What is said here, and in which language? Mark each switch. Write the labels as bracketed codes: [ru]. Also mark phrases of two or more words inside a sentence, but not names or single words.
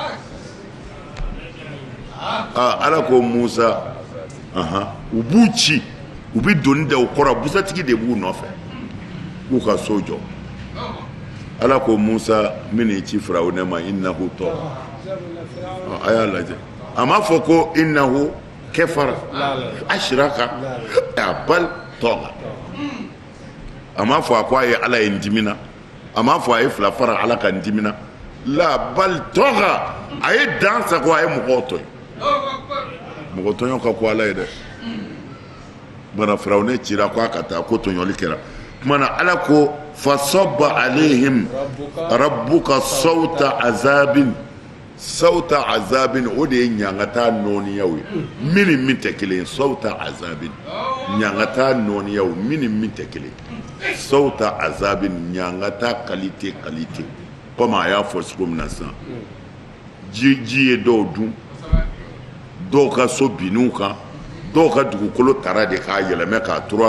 [bm] ala ko musa u b'u ci u bɛ doni da u kɔrɔ busatigi de b'u nɔfɛ k'u ka so jɔ ala ko musa min y'i ci firawuna ma [ar] إنه طغى [bm] a y'a lajɛ a m'a fɔ ko [ar] إنه كفر أشرك بل طغى [bm] a m'a fɔ a ko a ye ala ye n dimina a m'a fɔ a ye fila fara ala ka n dimina la [ar] بل طغى [bm] a ye dan sago a ye mɔgɔw tɔɲɔ mɔgɔ tɔɲɔ ka ko ala ye dɛ bana firawuna cira ko a ka taa ko tɔɲɔli kɛra kumana ala ko [ar] فصب عليهم ربك سوط عذاب [bm] o de ye ɲangata nɔniyaw ye min tɛ kelen [ar] سوط عذاب [bm] ɲangata nɔniyaw min tɛ kelen [ar] سوط عذاب [bm] ɲangata [fr] qualité comme [bm] a y'a fɔ cogo min na sisan ji ye dɔw dun dɔw ka so bin'u kan dɔw ka dugukolo tara de k'a yɛlɛmɛ k'a turu